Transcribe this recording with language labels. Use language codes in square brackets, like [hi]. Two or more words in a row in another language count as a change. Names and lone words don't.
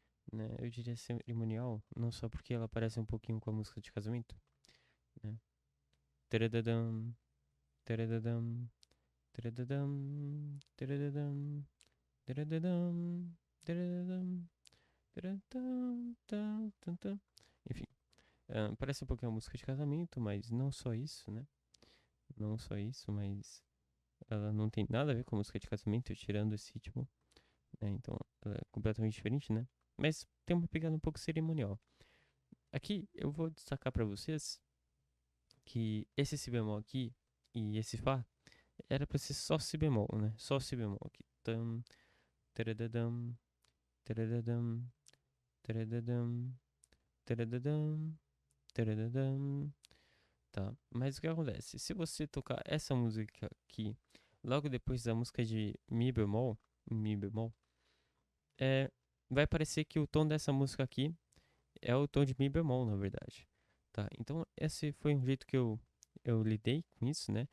[pt] né? Eu diria cerimonial, não só porque ela parece um pouquinho com a música de casamento, né? Taradadam, taradadam, taradadam, taradadam, taradadam, taradadam, taradadam, tam, tam, tam. Enfim, parece um pouquinho a música de casamento, mas não só isso, né? Não só isso, mas ela não tem nada a ver com a música de casamento, tirando esse ritmo, né? Então, ela é completamente diferente, né? Mas tem uma pegada um pouco cerimonial. Aqui eu vou destacar pra vocês que esse si bemol aqui e esse fá era pra ser só si bemol, né? Só si bemol aqui. Tam, taradadam, taradadam, taradadam, taradadam, taradadam. Tá, mas o que acontece? Se você tocar essa música aqui logo depois da música de mi bemol, é, vai parecer que o tom dessa música aqui é o tom de mi bemol, na verdade. Tá, então esse foi um jeito que eu lidei com isso, né?